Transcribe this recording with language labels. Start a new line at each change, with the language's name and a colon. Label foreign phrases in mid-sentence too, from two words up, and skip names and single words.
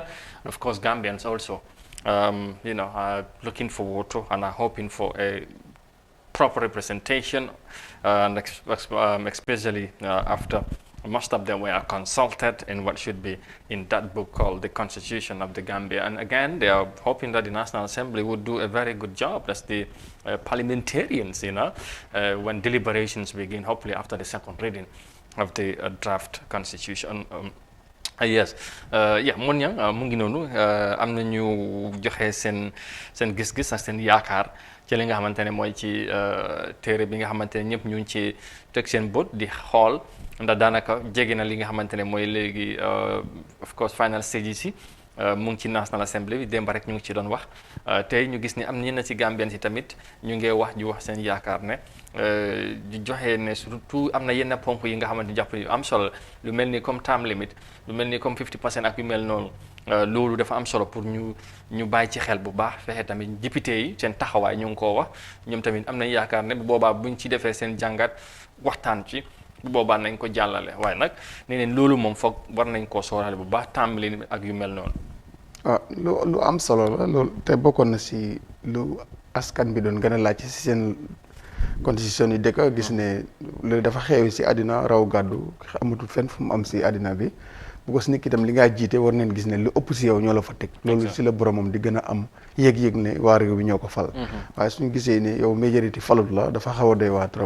English: And of course, Gambians also, are looking forward to and are hoping for a proper representation, and especially after most of them were consulted in what should be in that book called the Constitution of the Gambia. And again, they are hoping that the National Assembly would do a very good job. That's the parliamentarians, when deliberations begin, hopefully after the second reading of the draft Constitution. Yes,
Wolof: mun yang mu ngi noonu am na ñu joxe seen gis-gis ak seen yaakaar ci li nga xamante ne mooy ci téere bi nga xamante ne ñëpp ñu ngi ci teg seen bët di xool ndax daanaka jege na li nga xamante ne mooy léegi
English: of course final stages
Wolof: yi mu ngi ci National Assembly bi démb rek ñu ngi ci doon wax tey ñu gis ni am ñenn ci Gambien si tamit ñu ngi wax seen yaakaar ne di joxe ne surtout am na yenn ponk yi nga xamante ni jàpp yu am solo lu mel ni comme
English: term limit
Wolof: lu mel ni comme 50% ak yu mel noonu loolu dafa am solo pour ñu bàyyi ci xel bu baax fexe tamit député yi seen taxawaay ñu ngi koo wax ñoom tamit am nañ yaakaar ne bu boobaa buñ ci defee seen jàngat waxtaan ci bu boobaa nañ ko jàllale waaye nag nee neen loolu moom foog war nañ koo sóoraale bu baax
English: term limit
Wolof: ak yu mel noonu. lu am solo la loolu te bokkoon na si lu askan bi doon gën a laaj si seen constitution yi dëkk gis ne loolu dafa xeew si àddina raw gàddu amatul fenn fu mu am si àddina bi because nit ki tam li ngaa jiite war neen gis ne lu ëpp si yow ñoo la fa teg loolu si la boromam di gën a am yëg-yëg ne waa réew bi ñoo ko fal waaye suñu gisee ne yow majorité falut la dafa xaw a doy waa trop